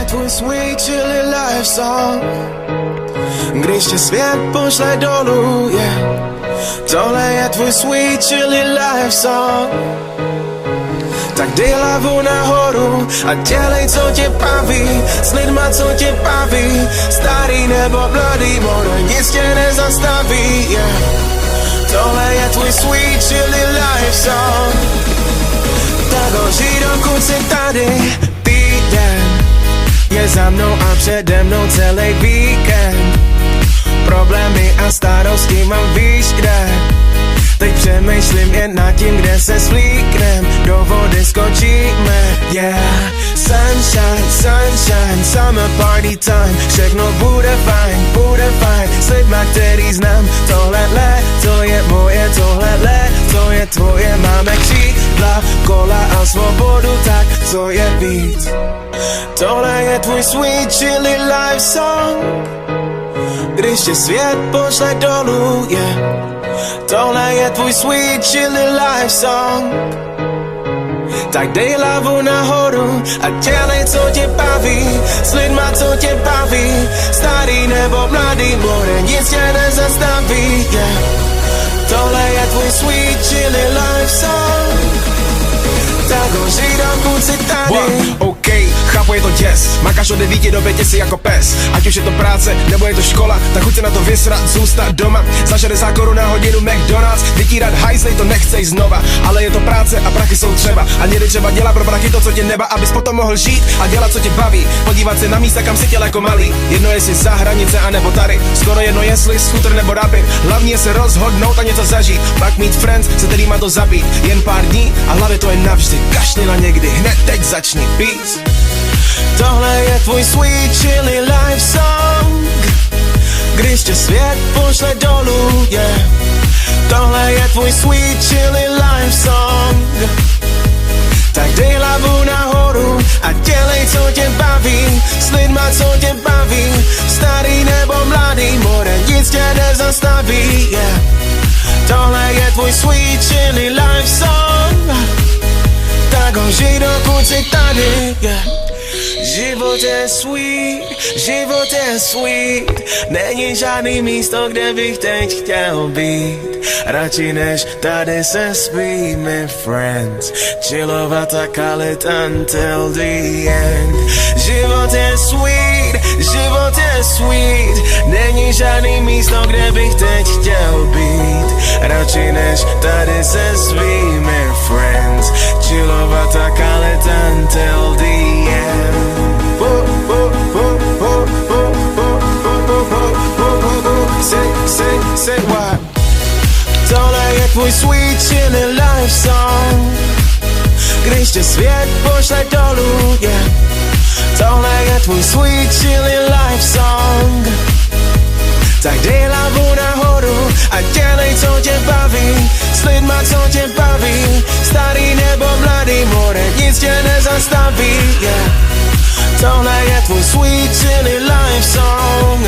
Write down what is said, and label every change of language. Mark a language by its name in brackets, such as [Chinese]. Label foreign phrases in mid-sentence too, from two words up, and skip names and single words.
[English] sweet chilly life song. [Czech] Když tě svět pošle dolů, yeah. Tohle je tvůj [English] sweet chilly life song. [Czech] Tak dej hlavu nahoru a dělej, co tě baví, s lidma, co tě baví. Starý nebo mladý, more nic tě nezastaví, yeah. Tohle je tvůj [English] sweet chilly life song. [Czech] Tak ho žij, dokud jsi tady. Týden je za mnou a přede mnou celý víkend. Problémy a starosti mám víš kde. Teď přemýšlím jen nad tím, kde se svlíknem. Do vody skočíme, yeah. [English] Sunshine, sunshine, summer party time. [Czech] Všechno bude fajn, s lidma, který znám. Tohle to je moje, tohle to je tvoje. Máme křídla, kola a svobodu, tak co je víc? Tohle je tvůj [English] sweet chilly life song. [Czech] Když tě svět pošle dolů, yeah. Tohle je tvůj [English] sweet chilly life song. [Czech] Tak dej hlavu nahoru a dělej, co tě baví, s lidma, co tě baví. Starý nebo mladý, more nic tě nezastaví, yeah. Tohle je tvůj [English] sweet chilly life song. [Czech] Tak ho žij, dokud jsi tady. OK, chápu, je to děs. Makáš od 9 do 5 si jako pes. Ať už je to práce, nebo je to škola, tak chuť se na to vysrat, zůstat doma. Za 60 korun na hodinu McDonald's. Vytírat hajzlej, to nechcej znova. Ale je to práce a prachy jsou třeba. A někdy třeba dělat pro prachy to, co tě neba, abys potom mohl žít a dělat, co tě baví. Podívat se na místa, kam si chtěl jako malý. Jedno jestli za hranice, anebo tady. Skoro jedno jestli scooter nebo rapid. Hlavně se rozhodnout a něco zažít. Pak mít friends, se kterýma to zabít. Jen pár dní a hlavě to je navždy. Kašli na někdy, hned teď začni, peace. Tohle je tvůj [English] sweet chilly life song. [Czech] Když tě svět pošle dolů, yeah. Tohle je tvůj [English] sweet chilly life song. [Czech] Tak dej hlavu nahoru a dělej, co tě baví, s lidma, co tě baví. Starý nebo mladý, more nic tě nezastaví, yeah. Tohle je tvůj [English] sweet chilly life song. [Czech] Tak ho žij, dokud jsi tady, yeah. Život je sweet, není žádný místo, kde bych teď chtěl být. Radši než tady se svými friends, chillovat a kalit [English] until the end. [Czech] Život je sweet, není žádný místo, kde bych teď chtěl být. Radši než tady se svými friends, chillovat a kalit [English] until the end. Say what? [Czech] Tohle je tvůj sweet chilly life song. Když tě svět pošle dolů, yeah. Tohle je tvůj [English] sweet chilly life song. [Czech] Tak dej hlavu nahoru a dělej, co tě baví, s lidma, co tě baví. Starý nebo mladý, more nic tě nezastaví, yeah. Tohle je tvůj [English] sweet chilly life song.